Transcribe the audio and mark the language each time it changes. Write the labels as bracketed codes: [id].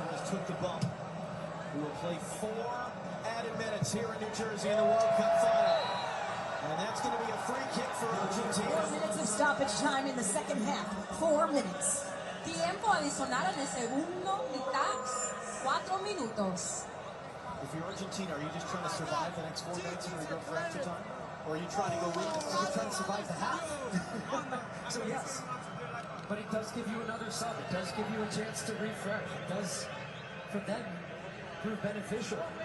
[en] Took the bump. We will play 4 added minutes here in New Jersey in the World Cup final. And that's going to be a free kick for Argentina. 4 minutes of stoppage time in the second half. 4 minutes. [es] Tiempo adicional en el segundo mitad. 4 minutos. [en] If you're Argentina, are you just trying to survive the next 4 minutes and we go for extra time? Or are you trying to go win? Are you trying to survive the half? So yes. But it does give you another sub. It does give you a chance to refresh. It does, for them, prove beneficial.